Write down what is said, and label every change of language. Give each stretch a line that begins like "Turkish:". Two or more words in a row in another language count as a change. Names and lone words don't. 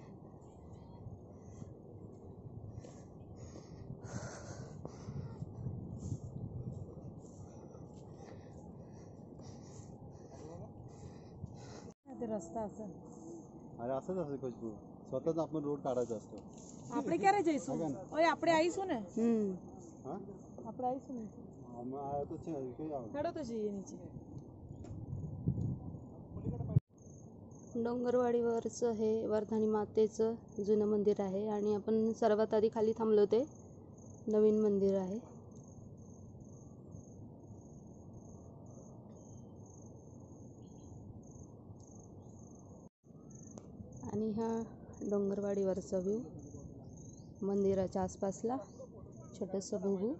Marathi: रस्ता असं अरे असंच असं खुशबू स्वतःच आपण रोड काढायचा असतो.
Gujarati: આપણે ક્યારે જઈશું? ઓય આપણે આવીશું ને? હા આપણે આવીશું ને? અમે આયા તો છે કઈ આવ હેડો તો જઈએ નીચે.
Marathi: डोंगरवाडीवरचं हे वर्धानी मातेचं जुनं मंदिर आहे आणि आपण सर्वात आधी खाली थांबलो ते नवीन मंदिर आहे. आणि हा डोंगरवाडीवरचा व्ह्यू, मंदिराच्या आसपासला छोटंसं बघू.